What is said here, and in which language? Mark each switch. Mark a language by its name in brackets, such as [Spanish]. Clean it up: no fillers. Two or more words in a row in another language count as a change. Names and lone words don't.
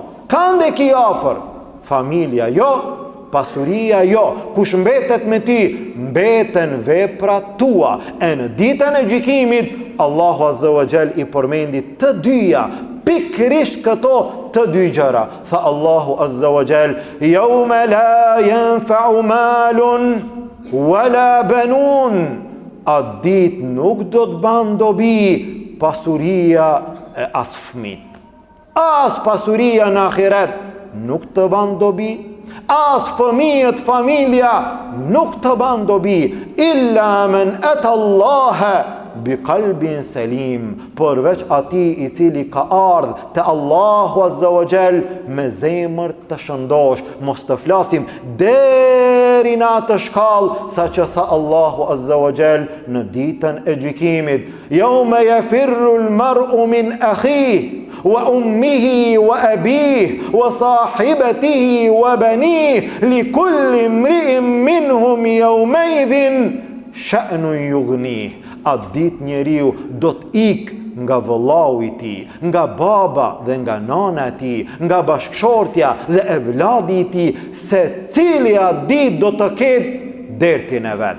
[Albanian] Kande ki afër? Familja jo, pasuria jo. Kush mbetet me ti? Mbeten veprat tua. E në ditën e gjykimit, Allahu [Arabic] عز وجل [Albanian] i përmendi të dyja, pikërisht këto të dy gjëra. Tha Allahu [Arabic] عز وجل: "يوم لا ينفع مال ولا بنون." [Albanian] Atë ditë nuk do të ban dobi pasuria e as fëmit. As pasuria në ahiret nuk të ban dobi, as fëmijët, familja nuk të ban dobi, [Arabic] إلا من أتى الله بقلب سليم, [Albanian] përveç ati i cili ka ardhë te Allahu [Arabic] عز وجل [Albanian] me zemër të shëndosh. Mos të flasim deri në atë shkallë sa që tha Allahu [Arabic] عز وجل [Albanian] në ditën e gjykimit: [Arabic] "يوم يفر المرء من أخيه وأمه وأبيه وصاحبته وبنيه لكل امرئ منهم يومئذ شأن يغنيه." [Albanian] Atë ditë njeriu do të ikë nga vëllau i tij, nga baba dhe nga nana e tij, nga bashkëshortja dhe evladi i tij, secili atë ditë do të ketë dertin e vet.